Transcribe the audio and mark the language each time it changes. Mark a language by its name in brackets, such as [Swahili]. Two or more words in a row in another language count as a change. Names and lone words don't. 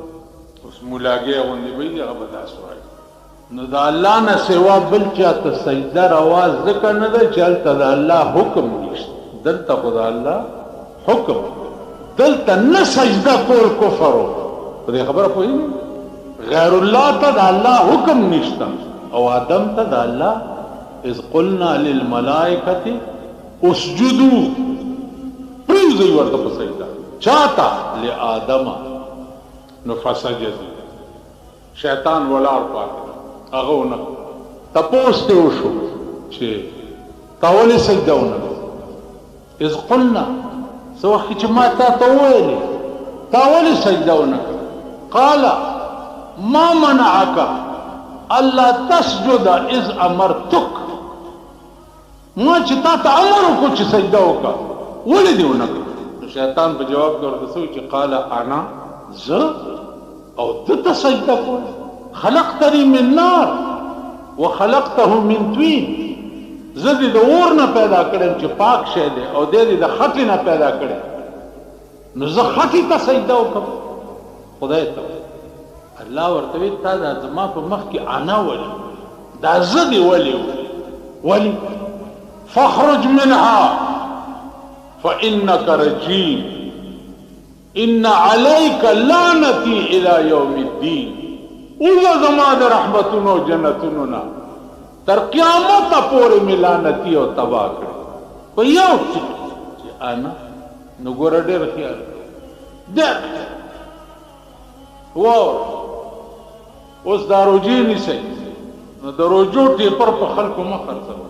[Pashto] اوس مولاګۍ غوندې به وي، هغه به داسې وایي. نو د الله نه سوا بل چاته سجده روا ځکه نه ده چې هلته د الله حکم نشته، دلته خو د الله حکم، دلته نه سجده کول کفر و. په دې خبره پوهېږئ؟ غیر الله ته د الله حکم نشته او آدم ته د الله [Arabic] اذ قلنا للملائکة اسجدوا، [Pashto] پرېږدئ ورته په سجده، چاته؟ لآدم. نو فسجدوا، شیطان ولاړ پاتې هغه ونه تپوس ته وشو چې تا ولې سجده ونه کړه؟ [Arabic] اذ قلنا، [Pashto] څه وخت چې ما تا ته وویلې تا ولې سجده ونه کړه؟ [Arabic] قال ما منعك الا تسجد اذ امرتك، [Pashto] ما چې تا ته امر وکړو چې سجده وکړه ولې دې ونه کړه؟ شیطان په جواب کې ورته څه وایي چې [Arabic] قال انا، [Pashto] زه او ده ته سجده کول، [Arabic] خلقتني من نار وخلقته من طين، [Pashto] زه دې د اور نه پیدا کړم چې پاک شی دی او دې د خټې نه پیدا کړی، نو زه خټې ته سجده وکړم خدای ته. الله ورته وایي تا دا زما په مخ کې انا ولې، دا زه دې ولې ولې؟ [Arabic] فاخرج منها فإنك رجيم إن عليك لعنتي إلى يوم الدين، [Pashto] اوزه زما د رحمتونو جنتونو نه تر قیامت پورې مې لعنتي او تباه کړې. په یو چې انا، نو ګوره ډېر خیال ډېر اوس دا روجې نیسئ، نو د روجو ټیپر په خلکو مه خرڅوئ.